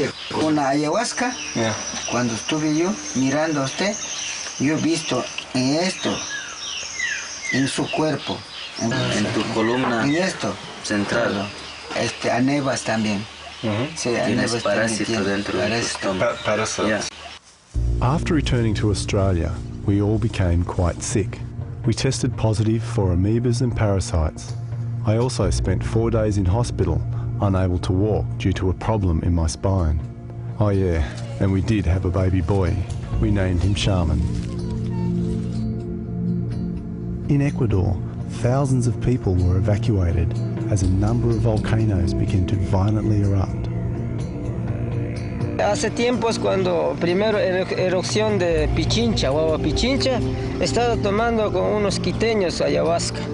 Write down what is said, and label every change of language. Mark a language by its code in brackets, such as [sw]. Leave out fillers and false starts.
[es] Con la ayahuasca, cuando estuve yo mirando a usted, yo he visto en esto, en su cuerpo, en tu columna, en esto central, anebas también. Sí, anebas parásito dentro de tu estómago. [en] Parasites. After returning to Australia, we all became quite sick. We tested positive for amoebas and parasites. I also spent 4 days in hospital, unable to walk due to a problem in my spine. Oh yeah, and we did have a baby boy. We named him Shaman. In Ecuador, thousands of people were evacuated as a number of volcanoes began to violently erupt. [es] Hace tiempos cuando primero erupción de Pichincha o Agua Pichincha, he estado tomando con unos quiteños ayahuasca.